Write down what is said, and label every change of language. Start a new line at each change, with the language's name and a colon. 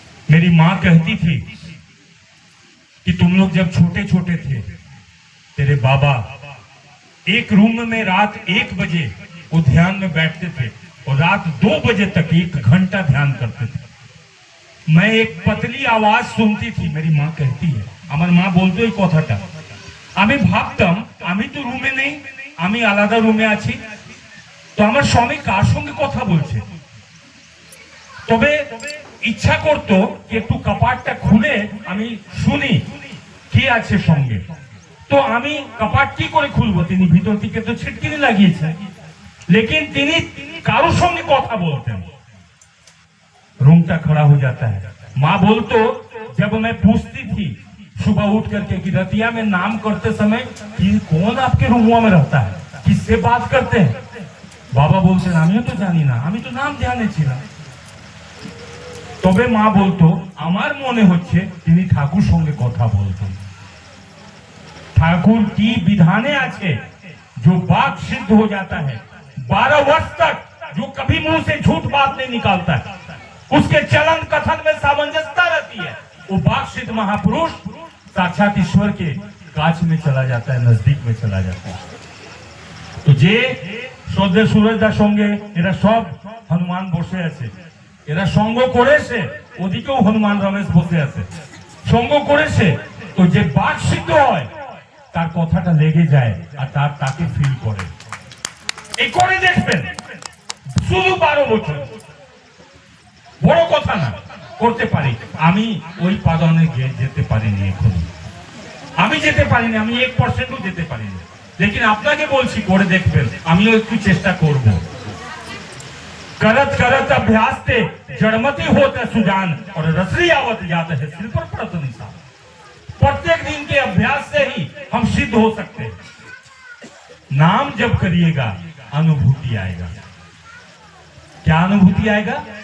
Hindi: मेरी मां कहती थी कि तुम लोग जब छोटे छोटे थे, तेरे बाबा एक रूम में रात 1 बजे वो ध्यान में बैठते थे और रात 2 बजे तक 1 घंटा ध्यान करते थे। मैं एक पतली आवाज सुनती थी, मेरी मां कहती है,
Bangla: আমার মা বলতো এই কথাটা, আমি ভাবতাম আমি তো রুমে নেই, আমি আলাদা রুমে আছি, তো আমার স্বামী কার সঙ্গে কথা বলছে। তবে ইচ্ছা করতো যে একটু কপাটটা খুলে আমি শুনি কি আছে সঙ্গে। তো আমি কপাট কি করে খুলবো, তিনি ভিতর থেকে তো ছিটকিনি লাগিয়েছে, लेकिन তিনি কারোর সঙ্গে কথা বলতেন।
Hindi: रूंगटा खड़ा हो जाता है। माँ बोलतो जब मैं पूछती थी सुबह उठ करके कि रतिया में नाम करते समय कि कौन आपके रूमुआ में रहता है, किससे बात करते हैं, बाबा बोलते
Bangla: आमियो तो जानी ना, आमी तो नाम ध्याने ছিলাম। তবে মা বলতো আমার মনে হচ্ছে তিনি ঠাকুর সঙ্গে কথা বলতেন।
Hindi: ठाकुर की विधाने आछे जो बात सिद्ध हो जाता है, 12 वर्ष तक जो कभी मुंह से झूठ बात नहीं निकालता है, उसके चलन कथन में सामंजस्यता रहती है, वो बात सिद्ध महापुरुष साक्षात ईश्वर के काछ में चला जाता है, नजदीक में चला जाता है।
Bangla: तो जे শ্রদ্ধেয় সুরেশদার সঙ্গে এরা সব হনুমান বসে আছে, এরা সঙ্গ করেছে, ওদিকেও হনুমান রমেশ বসে আছে, সঙ্গ করেছে, তো যে বাক সিদ্ধ হয় তার কথাটা লেগে যায় আর তাকে ফিল করে। এই করে দেখবেন শুধু 12 বছর, বড় কথা না, করতে পারি। আমি ওই পাদনে যেতে পারিনি, এখন আমি যেতে পারিনি, আমি 1%ও যেতে পারিনি, लेकिन আপনাকে বলছি করে দেখবেন, আমিও একটু চেষ্টা করব।
Hindi: करत करत अभ्यास से जड़मती होता सुजान और रसरी आवत जाता है सिर पर पड़त निशान। प्रत्येक दिन के अभ्यास से ही हम सिद्ध हो सकते हैं। नाम जब करिएगा अनुभूति आएगा। क्या अनुभूति आएगा?